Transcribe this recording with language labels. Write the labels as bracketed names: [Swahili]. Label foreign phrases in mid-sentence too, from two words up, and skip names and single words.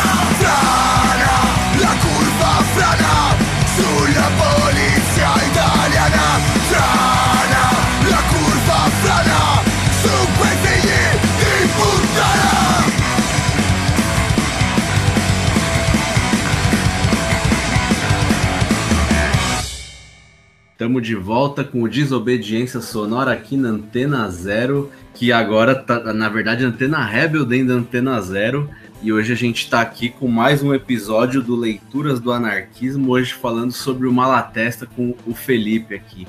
[Italian] Frana, la curva frana, sulla polizia italiana. Frana, la curva frana, su quei figli di puttana. [Portuguese] Estamos de volta com o Desobediência Sonora aqui na Antena Zero, que agora tá, na verdade, Antena Rebel dentro da Antena Zero. E hoje a gente está aqui com mais um episódio do Leituras do Anarquismo, hoje falando sobre o Malatesta com o Felipe aqui.